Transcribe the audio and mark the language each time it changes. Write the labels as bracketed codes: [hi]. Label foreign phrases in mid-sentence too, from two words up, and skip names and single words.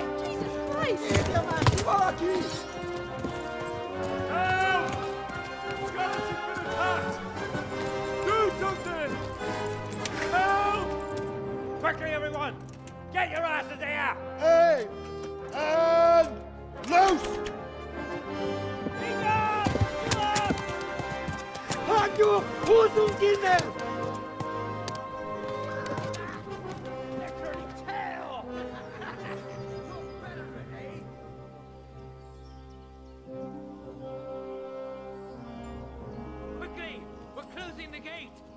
[en] Jesus Christ! [hu] Érje már ki valaki! [en] Help! Scottish has been attacked! Do something! Help! Quickly, everyone! Get your asses here! Hey! And loose! [hu] Hagyjuk! Húzzunk innen! [en] Quickly! We're closing the gate!